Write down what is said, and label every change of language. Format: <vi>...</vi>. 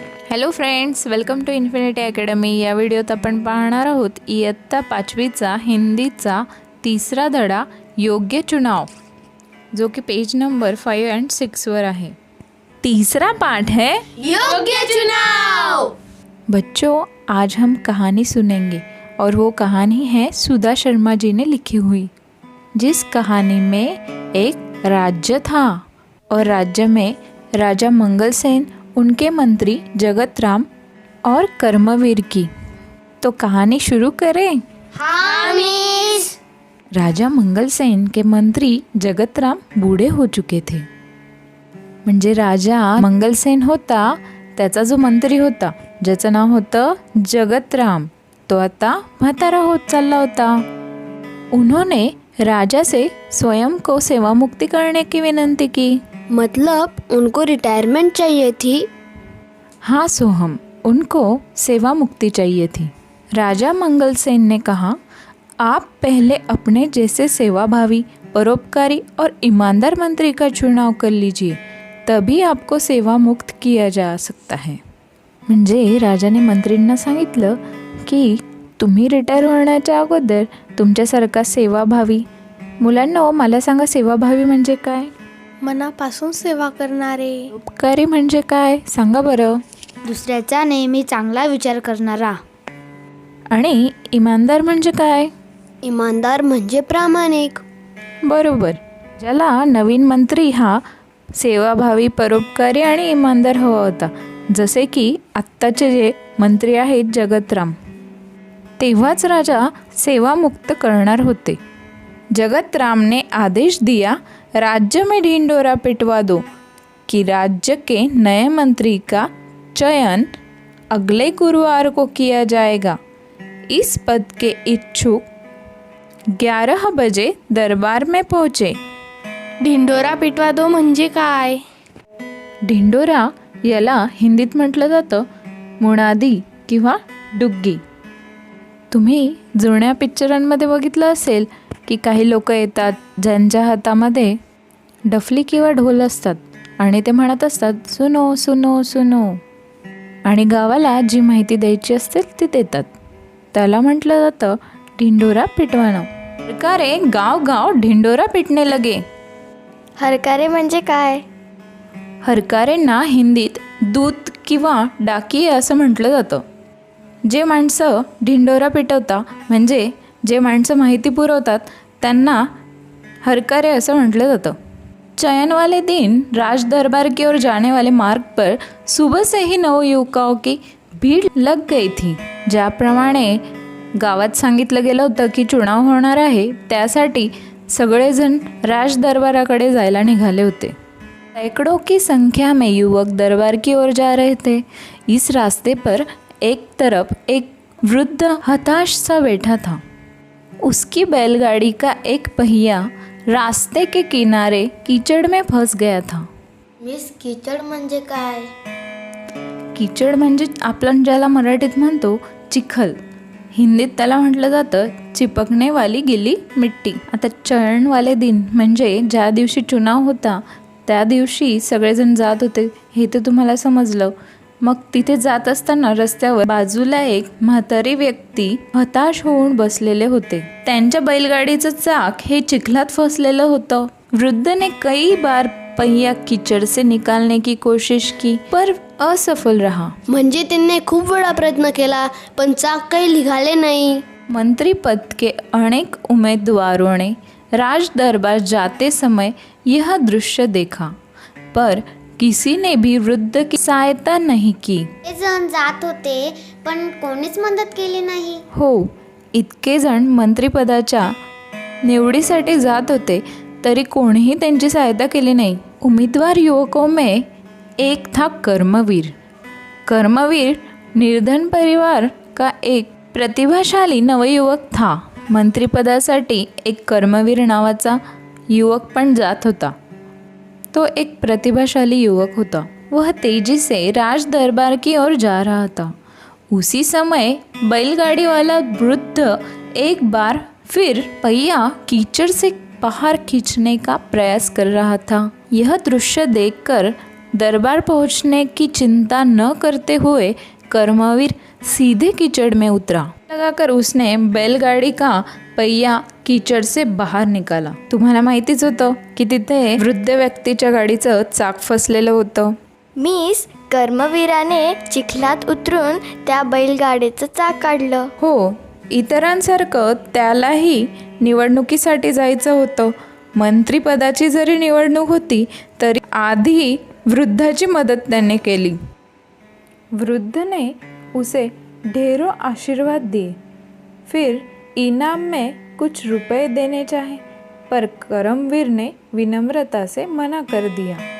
<en>Hello friends, welcome to infinity academy.</en> <mr>या व्हिडिओत आपण पाहणार आहोत इयत्ता 5वीचा हिंदीचा तिसरा धडा योग्य चुनाव,</mr> <hi>जो कि पेज नंबर 5 और 6</hi> <mr>वर आहे.</mr> <hi>तीसरा पाठ है योग्य चुनाव. बच्चों, आज हम कहानी सुनेंगे और वो कहानी है सुधा शर्मा जी ने लिखी हुई. जिस कहानी में एक राज्य था और राज्य में राजा मंगलसेन, उनके मंत्री जगत राम और कर्मवीर की. तो कहानी शुरू करें. हाँ मिस. राजा मंगलसेन के मंत्री जगत राम बूढ़े हो चुके थे.</hi> <mr>म्हणजे राजा मंगलसेन होता, त्याचा जो मंत्री होता ज्याचं नाव होतं जगतराम, तो आता म्हातारा होत चालला होता.</mr> <hi>उन्होंने राजा से स्वयं को सेवामुक्ति करने की विनंती की. मतलब उनको रिटायरमेंट चाहिए थी. हाँ सोहम, उनको सेवा मुक्ति चाहिए थी. राजा मंगलसेन ने कहा, आप पहले अपने जैसे सेवाभावी, परोपकारी और ईमानदार मंत्री का चुनाव कर लीजिए, तभी आपको सेवा मुक्त किया जा सकता है.</hi> <mr>म्हणजे राजाने मंत्रींना सांगितलं की तुम्ही रिटायर होण्याच्या अगोदर तुमच्यासारखा सेवाभावी. मुलांना मला सांगा, सेवाभावी म्हणजे काय? मनापासून सेवा करणारे. उपकारी म्हणजे काय सांगा बरं. दुसऱ्याचा नेहमी चांगला विचार करणारा. आणि इमानदार म्हणजे काय? इमानदार म्हणजे प्रामाणिक. बरोबर. ज्याला नवीन मंत्री हा सेवाभावी, परोपकारी आणि इमानदार हवा होता, जसे की आत्ताचे जे मंत्री आहेत जगतराम. तेव्हाच राजा सेवामुक्त करणार होते.</mr> <hi>जगतराम ने आदेश दिया, राज्य में ढिंडोरा पिटवा दो कि राज्य के नए मंत्री का चयन अगले गुरुवार को किया जाएगा. इस पद के इच्छुक 11 बजे दरबार में पहुँचे. ढिंडोरा पिटवा दो</hi> <mr>म्हणजे काय? ढिंडोरा याला हिंदीत म्हटलं जातं मुणादी किंवा डुग्गी. तुम्ही जुन्या पिक्चरांमध्ये बघितलं असेल की काही लोक येतात ज्यांच्या हातामध्ये डफली किंवा ढोल असतात आणि ते म्हणत असतात</mr> <hi>सुनो सुनो सुनो,</hi> <mr>आणि गावाला जी माहिती द्यायची असते ती देतात. त्याला म्हटलं जातं ढिंडोरा पिटवाणं.</mr> <hi>सरकारे गाव गाव ढिंडोरा पिटणे लगे.</hi> <mr>हरकारे म्हणजे काय? हरकारेंना हिंदीत दूत किंवा डाकी असं म्हटलं जातं. जे माणसं ढिंडोरा पिटवता म्हणजे जे माणसं माहिती पुरवतात त्यांना हरकारे असं म्हटलं जातं.</mr> <hi>चयन वाले दिन राज दरबार की ओर जाने वाले मार्ग पर सुबह से ही नवयुवकों की भीड़ लग गई थी.</hi> <mr>ज्याप्रमाणे गावात सांगितलं गेलं होतं की चुनाव होणार आहे, त्यासाठी सगळेजण राज दरबाराकडे जायला निघाले होते.</mr> <hi>सैकड़ों की संख्या में युवक दरबार की ओर जा रहे थे. इस रास्ते पर एक तरफ एक वृद्ध हताश सा बैठा था. उसकी बैलगाड़ी का एक पहिया रास्ते के किनारे कीचड़ में फंस गया था.</hi> <mr>मिस, कीचड़ म्हणजे काय? कीचड़ म्हणजे आपण ज्याला मराठीत म्हणतो चिखल, हिंदीत त्याला म्हटलं जातं</mr> <hi>चिपकणे वाली गिली मिट्टी.</hi> <mr>आता</mr> <hi>चयन वाले दिन</hi> <mr>म्हणजे ज्या दिवशी चुनाव होता त्या दिवशी सगळेजण जात होते, हे तर तुम्हाला समजलं. मग तिथे जात असताना रस्त्यावर बाजूला एक म्हातारी व्यक्ती हताश होऊन बसलेले होते. त्यांच्या बैलगाडीचं चाक हे चिखलात फसलेलं होतं.</mr> <hi>वृद्ध ने कई बार पहिया कीचड़ से निकालने की कोशिश की पर असफल रहा.</hi> <mr>म्हणजे त्यांनी खूप वेळा प्रयत्न केला पण चाक काही निघाले नाही.</mr> <hi>मंत्री पद के अनेक उम्मीदवारों ने राज दरबार जाते समय यह दृश्य देखा, पर किसी ने भी वृद्ध की सहायता नहीं की.</hi> <mr>ते जण जात होते पण कोणीच मदत केली नाही. हो, इतके जण मंत्रिपदाच्या निवडीसाठी जात होते तरी कोणीही त्यांची सहायता केली नाही.</mr> <hi>उम्मीदवार युवकों में एक था कर्मवीर. कर्मवीर निर्धन परिवार का एक प्रतिभाशाली नवयुवक था.</hi> <mr>मंत्रिपदासाठी एक कर्मवीर नावाचा युवक पण जात होता. तो एक प्रतिभाशाली युवक होता.</mr> <hi>वह तेजी से राज दरबार की ओर जा रहा था. उसी समय बैलगाड़ी वाला वृद्ध एक बार फिर पहिया कीचड़ से बाहर खींचने का प्रयास कर रहा था. यह दृश्य देखकर दरबार पहुंचने की चिंता न करते हुए कर्मवीर सीधे कीचड़ में उतरा। लगाकर उसने बैलगाड़ी का पहिया कीचड़ से बाहर निकाला।</hi> <mr>तुम्हाला माहितीच होतं की तिथे वृद्ध व्यक्तीच्या गाडीचं चाक फसलेलं होतं। मिस कर्मवीराने चिखलात उतरून त्या बैलगाडीचं चाक काढलं. हो, इतरांसारखं त्यालाही निवडणुकीसाठी जायचं होतं. मंत्रिपदाची जरी निवडणूक होती तरी आधी वृद्धाची मदत त्याने केली।</mr> <hi>वृद्ध ने उसे ढेरों आशीर्वाद दिए, फिर इनाम में कुछ रुपए देने चाहे, पर करमवीर ने विनम्रता से मना कर दिया।</hi>